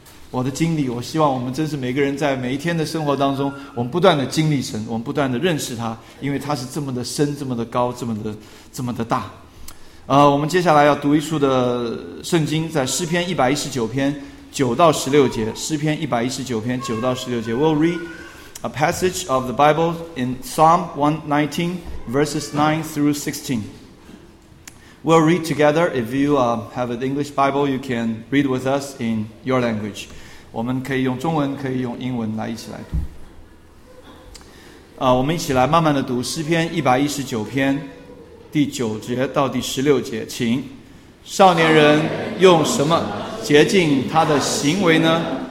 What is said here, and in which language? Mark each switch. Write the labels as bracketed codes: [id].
[zh] 我的经历，我希望我们真是每个人在每一天的生活当中，我们不断的经历神，我们不断的认识他，因为他是这么的深，这么的高，这么的大。我们接下来要读一处的圣经，在诗篇119:9-16，诗篇119:9-16。 [en] We'll read a passage of the Bible in Psalm 119. Verses 9-16. We'll read together. If you have an English Bible, you can read with us in your language. [zh] 我们可以用中文，可以用英文来一起来读。我们一起来慢慢的读诗篇119第九节到第十六节，请。少年人用什么洁净他的行为呢？